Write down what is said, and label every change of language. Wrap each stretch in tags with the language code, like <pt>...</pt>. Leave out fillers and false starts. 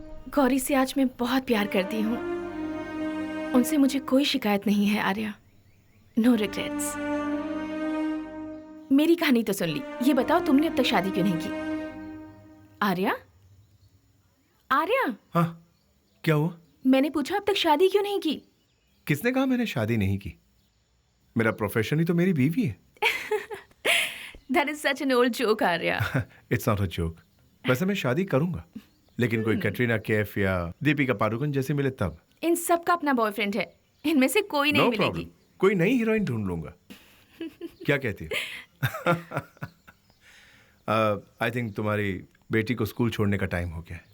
<hi>गौरी से आज मैं बहुत प्यार करती हूँ। उनसे मुझे कोई शिकायत नहीं है आर्या। No regrets. मेरी कहानी तो सुन ली। ये बताओ तुमने अब तक शादी क्यों नहीं की? आर्या, आर्या। हाँ, क्या हुआ? मैंने पूछा अब तक शादी क्यों नहीं की? किसने कहा मैंने शादी नहीं की? मेरा प्रोफेशन ही तो मेरी बीवी है।</hi> <en>That is such an old joke, Arya. It's not a joke.</en> <hi>वैसे मैं शादी करूंगा, लेकिन कोई कैटरीना कैफ या दीपिका पादुकोण जैसे मिले तब। इन सब का अपना बॉयफ्रेंड है। इनमें से कोई नहीं</hi> <en>No</en> <hi>मिलेगी।</hi> <en>problem.</en> <hi>कोई नई हीरोइन ढूंढ लूंगा। क्या कहती है?</hi> <en>I think</en> <hi>तुम्हारी बेटी को स्कूल छोड़ने का टाइम हो गया है।</hi>